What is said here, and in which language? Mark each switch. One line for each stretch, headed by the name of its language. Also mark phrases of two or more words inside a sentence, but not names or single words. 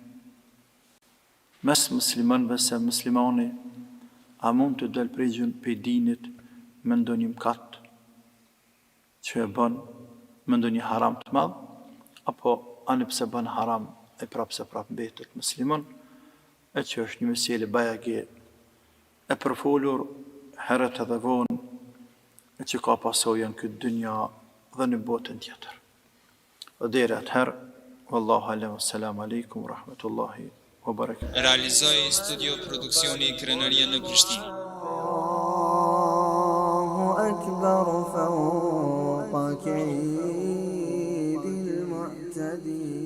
Albanian: mes muslimanëve, se muslimani a mund të del prej dinit me ndonjë mkat që e bën, me ndonjë haram të madh, apo ani pse bën haram e prapse mbetet musliman, e që është një mesele bajage e përfolur herët edhe vonë, e që ka pasojën këtë dynja dhe në botën tjetër. Dhe deri atëherë,
Arabic: والله أعلم، السلام عليكم ورحمة الله وبركاته.
Albanian: Realizoi studio produksioni Krenaria në Prishtinë.
Arabic: الله أكبر فوق كيد المعتدين